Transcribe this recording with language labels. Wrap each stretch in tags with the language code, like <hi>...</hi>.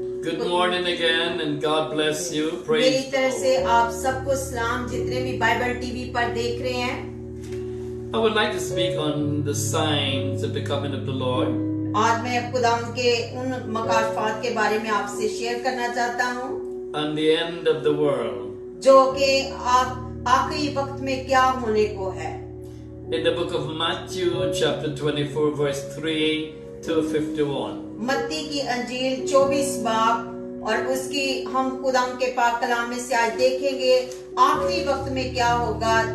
<en>Good morning again, and God bless you.</en> <hi>मेरी</hi> <en>Praise the</en> <hi>तरफ</hi> <en>Lord.</en> <hi>से आप सबको सलाम, जितने भी बाइबल टीवी पर देख रहे हैं।</hi> <en>I would like to speak on the signs of the coming of the Lord.</en> <hi>आज मैं खुदावंद के उन मकाशफात के बारे में आपसे शेयर करना चाहता हूँ</hi> <en>And the end of the world.</en> <hi>जो कि आखिरी वक्त में क्या होने को है।</hi> <en>in the book of Matthew, chapter 24, verse 3 to 51.</en> <hi>मत्ती की अंजील 24 बाब और उसकी हम खुदा के पाक कलाम में से आज देखेंगे आखिरी वक्त में क्या होगा।</hi>